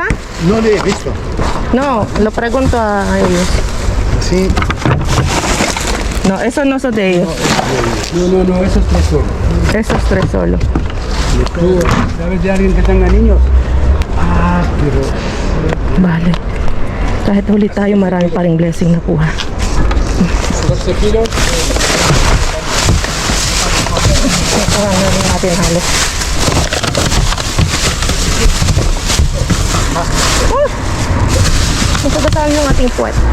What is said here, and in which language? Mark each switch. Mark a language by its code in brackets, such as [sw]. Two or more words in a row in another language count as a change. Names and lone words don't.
[es] No le he visto. No, lo pregunto a ellos. Sí. Eso no so de ellos. No, esos tres son. Esos tres solo. ¿Tú sabes de alguien que tenga niños? Ah, pero... Bale. [tl] Kahit huli tayo, marami pa ring blessing na kuha. 12 kilos. Nakuha na rin natin halos. Magkagataan yung ating puwet.